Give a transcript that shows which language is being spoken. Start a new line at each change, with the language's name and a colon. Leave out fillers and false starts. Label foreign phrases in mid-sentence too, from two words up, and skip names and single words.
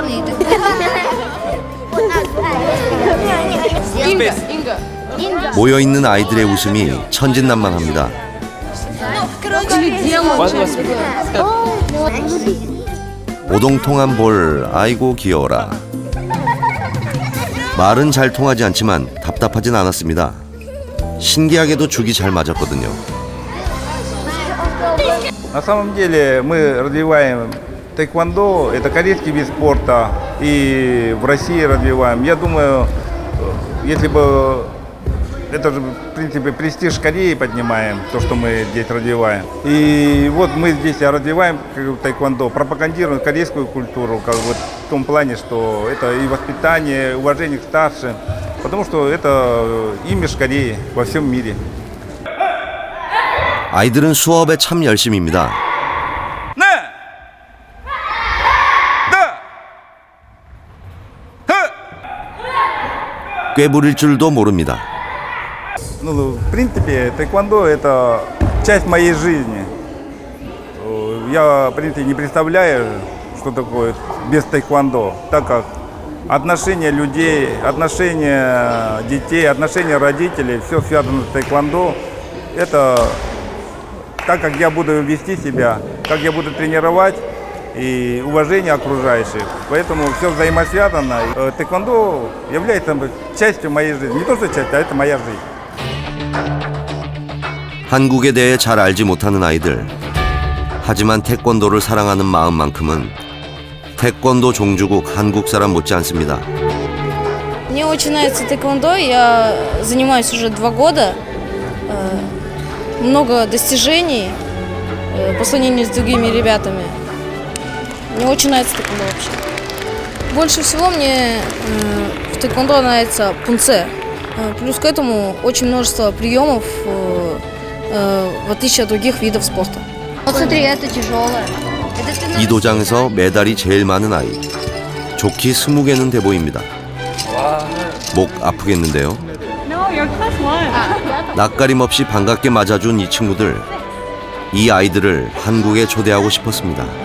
Korean: 모여있는 아이들의 웃음이 천진난만합니다. 오동통한 볼, 아이고 귀여워라. 말은 잘 통하지 않지만 답답하진 않았습니다. 신기하게도 죽이 잘 맞았거든요.
Russian: На самом деле мы развиваем тэквондо, это корейский вид спорта, и в России развиваем. Я думаю, если бы это же, в принципе, престиж Кореи поднимаем, то, что мы здесь развиваем. И вот мы здесь развиваем тэквондо, пропагандируем корейскую культуру, как вот в том плане, что это и воспитание, уважение к старшим, потому что это имидж Кореи во всем мире.
Korean: 아이들은 수업에 참 열심입니다. 네! 네! 꾀부릴 줄도 모릅니다.
Russian: Ну, в принципе, тэквондо – это часть моей жизни. Я, в принципе, не представляю, что такое без тэквондо, так как отношения людей, отношения детей, отношения родителей, все связано с тэквондо. Это так, как я буду вести себя, как я буду тренировать и уважение окружающих. Поэтому все взаимосвязано. Тэквондо является частью моей жизни. Не то, что часть, а это моя жизнь.
Korean: 한국에 대해 잘 알지 못하는 아이들. 하지만 태권도를 사랑하는 마음만큼은 태권도 종주국 한국 사람 못지 않습니다.
Russian: Мне очень нравится тэквондо, я занимаюсь уже 2 года. Много достижений по сравнению с другими ребятами. Мне очень нравится тэквондо вообще. Больше всего мне в тэквондо нравится пунце. Плюс к этому очень множество приемов, в отличие от других видов спорта. Вот смотри, это тяжелое.
Korean: 이 도장에서 메달이 제일 많은 아이. 좋기 20개는 돼 보입니다. 목 아프겠는데요. 낯가림 없이 반갑게 맞아준 이 친구들. 이 아이들을 한국에 초대하고 싶었습니다.